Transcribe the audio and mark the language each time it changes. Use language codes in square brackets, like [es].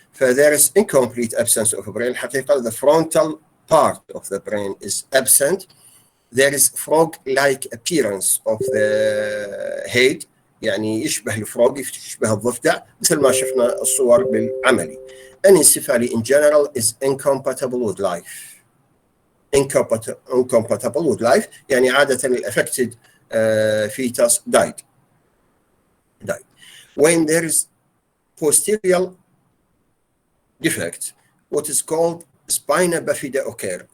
[en] There is incomplete absence of a brain. الحقيقة the frontal part of the brain is absent. There is frog-like appearance of the head، [ar] يعني يشبه الفروغ، يشبه الضفدع مثل ما شفنا الصور بالعملي. [en] Anencephaly in general is incompatible with life. Incompatible with life [ar] يعني عادة [en] affected fetus died. When there is posterior defect, what is called spina bifida occur.